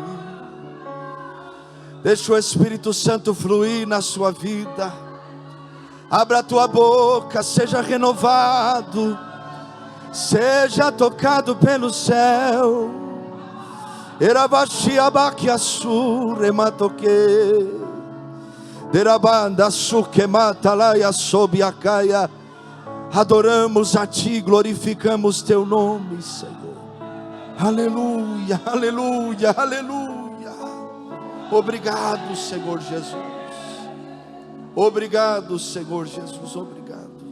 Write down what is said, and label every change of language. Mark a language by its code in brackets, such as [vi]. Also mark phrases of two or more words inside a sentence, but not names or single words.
[pt] Deixa o Espírito Santo fluir na sua vida. Abra a tua boca, seja renovado, seja tocado pelo céu. Erabashi abakiasu rematoke. Derabanda sukematalaia sobiakaya. Adoramos a Ti, glorificamos Teu nome, Senhor. Aleluia, aleluia, aleluia. Obrigado, Senhor Jesus. Obrigado, Senhor Jesus, obrigado.